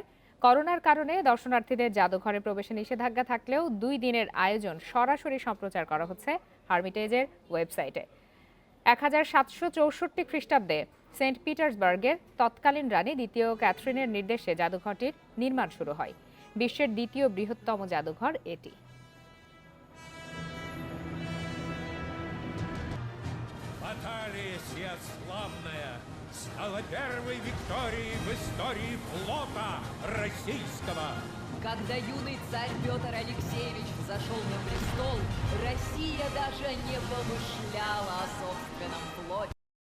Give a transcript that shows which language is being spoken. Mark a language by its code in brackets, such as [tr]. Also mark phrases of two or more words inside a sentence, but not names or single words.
[bn] করোনার কারণে দর্শনার্থীদের জাদুঘরে প্রবেশে নিষেধাজ্ঞা থাকলেও 2 দিনের আয়োজন সরাসরি সম্প্রচার করা হচ্ছে হার্মিটেজের ওয়েবসাইটে। 1764 খ্রিস্টাব্দে সেন্ট পিটার্সবার্গের তৎকালীন রানী দ্বিতীয় ক্যাথরিনের নির্দেশে জাদুঘরটির নির্মাণ শুরু হয়। বিশ্বের দ্বিতীয় বৃহত্তম জাদুঘর এটি। [ru] Баталия сия славная стала первой викторией в истории флота российского. Когда юный царь Петр Алексеевич взошел на престол, Россия даже не помышляла о собственном флоте.